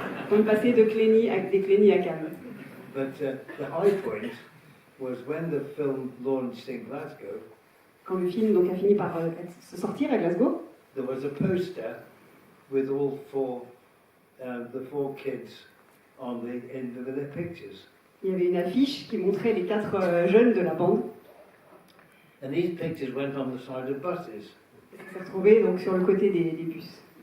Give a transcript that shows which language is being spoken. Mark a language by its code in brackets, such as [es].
[fr] On est passé de Clénie des Clénies à Cannes. [en] But the high point was when the film launched in Glasgow. [fr] Quand le film donc a fini par se sortir à Glasgow, [en] there was a poster with all the four kids on the end of their pictures. [fr] Il y avait une affiche qui montrait les 4 jeunes de la bande. [en] And these pictures went on the side of buses. [fr] Ça s'est retrouvé donc sur le côté des bus.